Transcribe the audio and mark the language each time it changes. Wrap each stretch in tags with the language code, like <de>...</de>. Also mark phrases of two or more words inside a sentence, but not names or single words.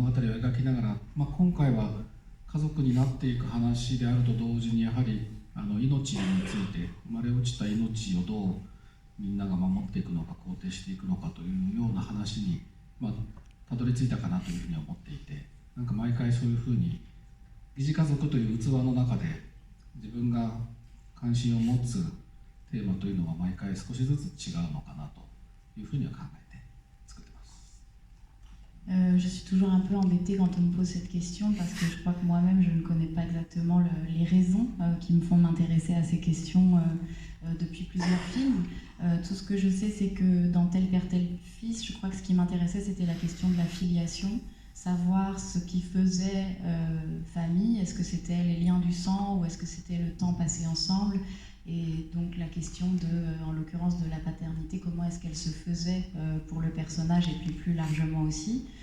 <ja>語を描きながら、今回は家族になっていく話であると同時に、やはり命について、生まれ落ちた命をどうみんなが守っていくのか肯定していくのかというような話にたどり着いたかなというふうに思っていて、毎回そういうふうに疑似家族という器の中で自分が関心を持つテーマというのは毎回少しずつ違うのかなというふうには考えて作ってます。</ja> <fr>Je suis toujours un peu embêtée quand on me pose cette question parce que je crois que moi-même je ne connais pas exactement les raisons qui me font m'intéresser à ces questions depuis plusieurs films. Tout ce que je sais, c'est que dans Tel père, tel fils, je crois que ce qui m'intéressait, c'était la question de la filiation, savoir ce qui faisait famille, est-ce que c'était les liens du sang ou est-ce que c'était le temps passé ensemble, et donc la question en l'occurrence de la paternité, comment est-ce qu'elle se faisait pour le personnage et puis plus largement aussi.</fr>